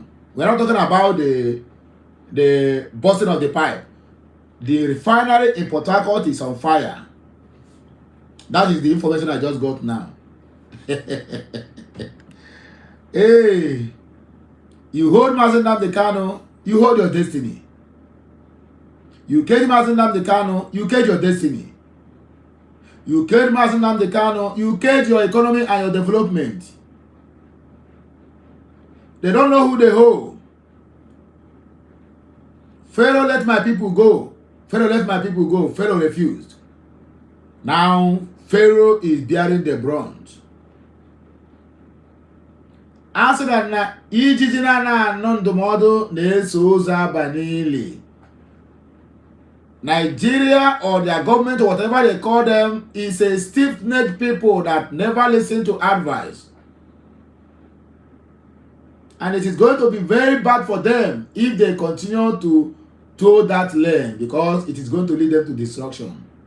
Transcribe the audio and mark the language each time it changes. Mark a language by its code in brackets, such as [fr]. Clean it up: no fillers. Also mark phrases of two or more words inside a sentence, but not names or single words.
[en] We're not talking about the busting of the pipe. The refinery in Port Harcourt is on fire. That is the information I just got now. Hey, you hold Nnamdi Kanu, you hold your destiny. You cage Nnamdi Kanu, you cage your destiny. You cage Nnamdi Kanu, you cage your economy and your development. They don't know who they hold. Pharaoh let my people go. Pharaoh let my people go. Pharaoh refused. Now Pharaoh is bearing the brunt. Answer that [ig] na ijiji na nondomodo na-eso ụzọ abanili. [en] Nigeria or their government or whatever they call them is a stiff-necked people that never listen to advice. And it is going to be very bad for them if they continue to toe that lane, because it is going to lead them to destruction.